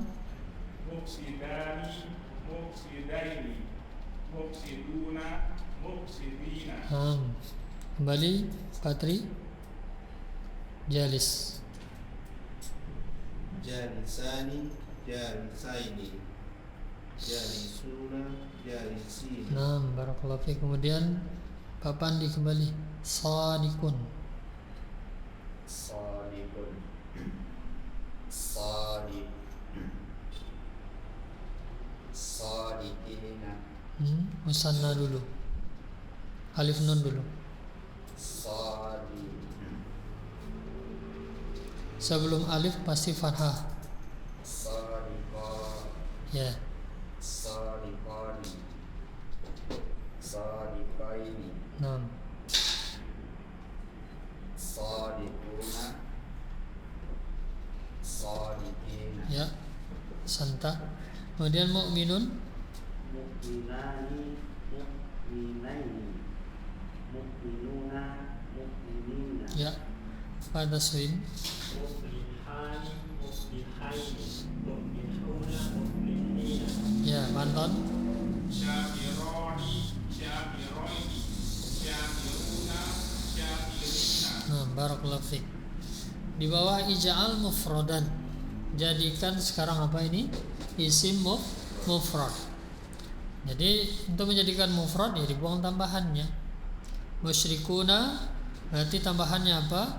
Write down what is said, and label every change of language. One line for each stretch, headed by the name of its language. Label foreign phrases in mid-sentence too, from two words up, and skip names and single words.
Arabic: مفسدان، مفسدين، مفسدون، مفسدين.
Indonesian: Nah, kembali Patri. Jalis.
Arabic: جالسان، جالسين، جالسون، جالسين.
Indonesian: Nah,
Arabic: بارك الله فيك.
Indonesian: Kemudian Pak Pandi kembali.
Arabic: Sadikun. صادقون. صادق. Sadikina.
Indonesian: Musanna dulu. Alif nun dulu.
Arabic: Sadik.
Indonesian: Sebelum alif pasti fathah.
Arabic: Sadika.
Indonesian: Ya.
Arabic: صادقان. صادقين.
Indonesian: Nah,
Arabic: Sadikuna. Sadikina.
Indonesian: ya. Santa. Kemudian mukminun.
Arabic: مؤمنان، مؤمنين، مؤمنون، مؤمنين.
Indonesian: Ya. Pak Taswin.
Arabic: مفلحان، مفلحين، مفلحون، مفلحين.
Indonesian: Ya, Panton.
Arabic: شاكران، شاكرين، شاكرون، شاكرين.
Indonesian: Nah,
Arabic: بارك الله فيك.
Indonesian: Di bawah
Arabic: اجعل مفردا.
Indonesian: Jadikan sekarang apa ini? Isim mufrad. Jadi untuk menjadikan mufrad ya dibuang tambahannya. Musyrikuna berarti tambahannya apa?